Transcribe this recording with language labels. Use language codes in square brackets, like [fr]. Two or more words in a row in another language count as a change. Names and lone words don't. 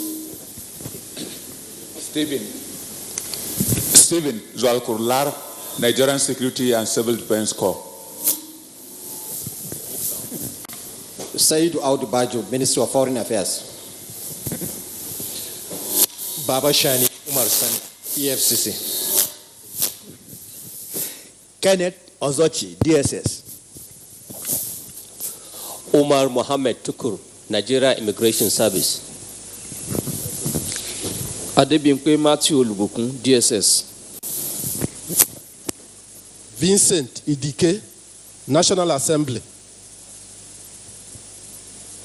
[en] Stephen Zwalkurlar, Nigerian Security and Civil Defense Corps. Said Audu Bajo, Ministry of Foreign Affairs. Baba Shani Umar San, EFCC. Kenneth Ozochi, DSS. Omar Mohammed Tukur, Nigeria Immigration Service. Adebimpe Matthew Olubokun, DSS. Vincent Idike, National Assembly.